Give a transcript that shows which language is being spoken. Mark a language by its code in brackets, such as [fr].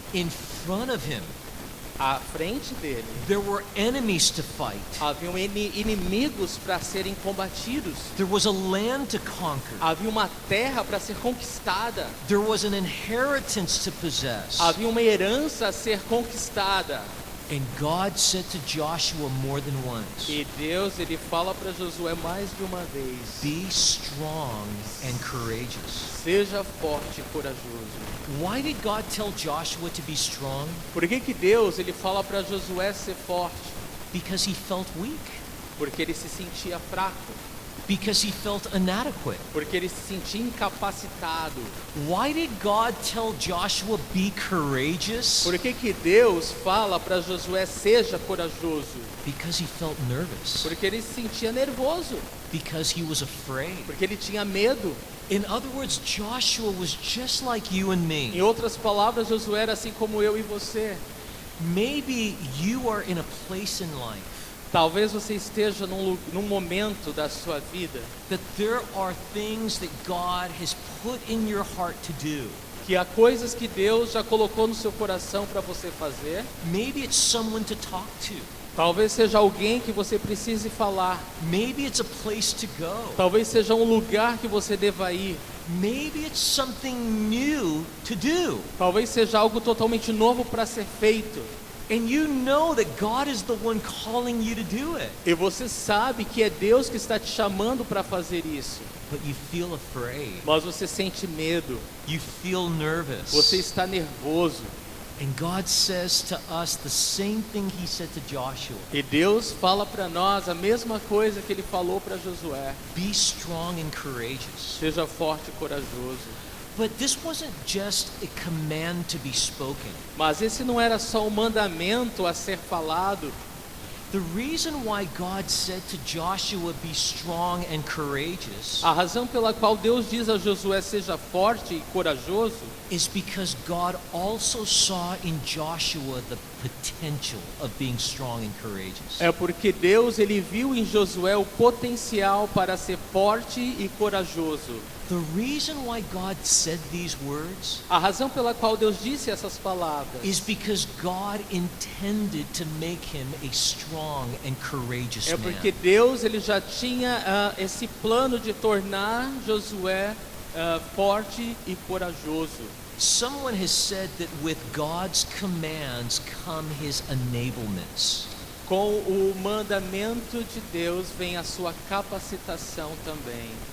[en] In front of him, [pt] À frente dele, [en] there were enemies to fight. [pt] haviam inimigos para serem combatidos. [en] There was a land to conquer. [pt] Havia uma terra para ser conquistada. [en] There was an inheritance to possess. [pt] Havia uma herança a ser conquistada. [en] And God said to Joshua more than once, [pt] E Deus, ele fala para Josué mais de uma vez: [en] be strong and courageous. [pt] seja forte e corajoso. [en] Why did God tell Joshua to be strong? [pt] Por que Deus, ele fala para Josué ser forte? [en] Because he felt weak. [pt] Porque ele se sentia fraco, [en] Because he felt inadequate. [pt] porque ele se sentia incapacitado. [en] Why did God tell Joshua be courageous? [pt] Por que Deus fala para Josué seja corajoso? [en] Because he felt nervous. [pt] Porque ele se sentia nervoso, [en] Because he was afraid. [pt] porque ele tinha medo. [en] In other words, Joshua was just like you and [pt] Em [en] me. [pt] outras palavras, Josué era assim como eu e você. [en] Maybe you are in a place in life [pt] Talvez você esteja num momento da sua vida [en] that there are things that God has put in your heart to do. [pt] que há coisas que Deus já colocou no seu coração para você fazer. [en] Maybe it's someone to talk to. [pt] Talvez seja alguém que você precise falar. [en] Maybe it's a place to go. [pt] Talvez seja um lugar que você deva ir. [en] Maybe it's something new to do. [pt] Talvez seja algo totalmente novo para ser feito. [en] And you know that God is the one calling you to do it. [pt] E você sabe que é Deus que está te chamando para fazer isso. [en] But you feel afraid. [pt] Mas você sente medo. [en] You feel nervous. [pt] Você está nervoso. [en] And God says to us the same thing he said to Joshua. [pt] E Deus fala para nós a mesma coisa que ele falou para Josué: [en] Be strong and courageous. [pt] seja forte e corajoso. [en] But this wasn't just a command to be spoken. [pt] Mas esse não era só um mandamento a ser falado. [en] The reason why God said to Joshua, be strong and courageous, [pt] A razão pela qual Deus diz a Josué seja forte e corajoso [en] is because God also saw in Joshua the potential of being strong and courageous. [pt] é porque Deus, ele viu em Josué o potencial para ser forte e corajoso. [en] The reason why God said these words [pt] A razão pela qual Deus disse essas palavras [en] is because God intended to make him a strong and courageous [pt] é [en] man. [pt] porque Deus, ele já tinha esse plano de tornar Josué forte e corajoso. [en] Someone has said that with God's commands come his enablements. [pt] Com o mandamento de Deus vem a sua capacitação também.